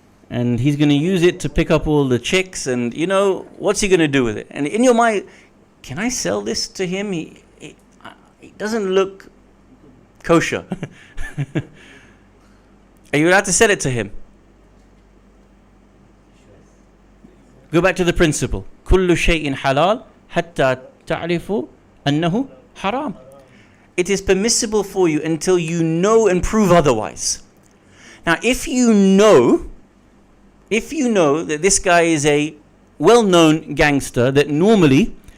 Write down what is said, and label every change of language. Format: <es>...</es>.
<en>And he's going to use it to pick up all the chicks, and what's he going to do with it? And in your mind, can I sell this to him? He doesn't look kosher. Are you allowed to sell it to him? Go back to the principle.</en> <ar>كل شيء حلال حتى تعرفوا أنه حرام.</ar> <en>It is permissible for you until you know and prove otherwise. Now, if you know that this guy is a well-known gangster, that normally</en>